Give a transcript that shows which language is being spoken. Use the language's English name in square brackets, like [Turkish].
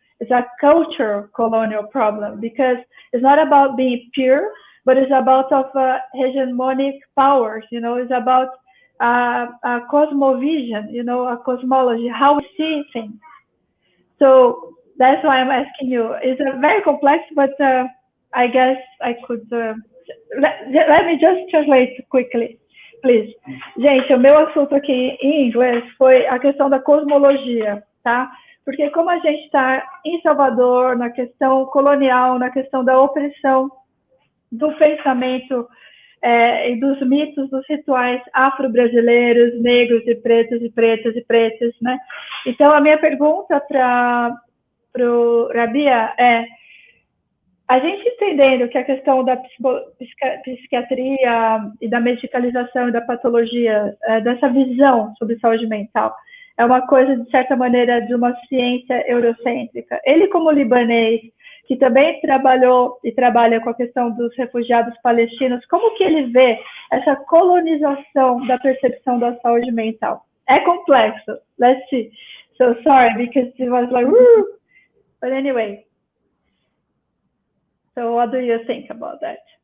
[English] It's a cultural colonial problem, because it's not about being pure, but it's about hegemonic powers, you know, it's about a cosmovision, you know, a cosmology, how we see things. So that's why I'm asking you. It's very complex, but I guess I could, let me just translate quickly, please. [Portuguese] Gente, o meu assunto aqui em inglês foi a questão da cosmologia, tá? Porque como a gente está em Salvador, na questão colonial, na questão da opressão, do pensamento e dos mitos, dos rituais afro-brasileiros, negros e pretos e pretas e pretas, né? Então, a minha pergunta para o Rabia é, a gente entendendo que a questão da psiquiatria e da medicalização e da patologia, dessa visão sobre saúde mental, é uma coisa, de certa maneira, de uma ciência eurocêntrica. Ele, como libanês, que também trabalhou e trabalha com a questão dos refugiados palestinos, como que ele vê essa colonização da percepção da saúde mental? É complexo. [English] Let's see. So sorry, because it was like, woo! But anyway. So what do you think about that?